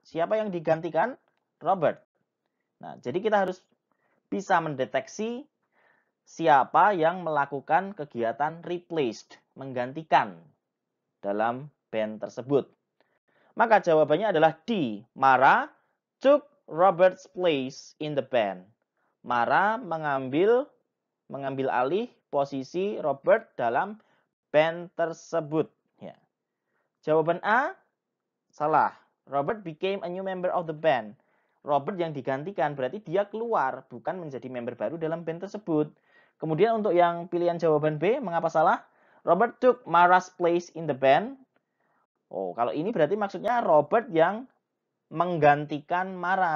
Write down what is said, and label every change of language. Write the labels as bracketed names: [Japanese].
[Indonesian] Siapa yang digantikan? Robert. Nah, jadi kita harus bisa mendeteksi siapa yang melakukan kegiatan replaced, menggantikan dalam band tersebut. Maka jawabannya adalah D. [English] Mara took Robert's place in the band. [Indonesian] Mara mengambil alih posisi Robert dalam band tersebut. Ya. Jawaban A salah. [English] Robert became a new member of the band. [Indonesian] Robert yang digantikan berarti dia keluar, bukan menjadi member baru dalam band tersebut. Kemudian untuk yang pilihan jawaban B, mengapa salah? [English] Robert took Mara's place in the band. [Indonesian] Oh, kalau ini berarti maksudnya Robert yang menggantikan Mara.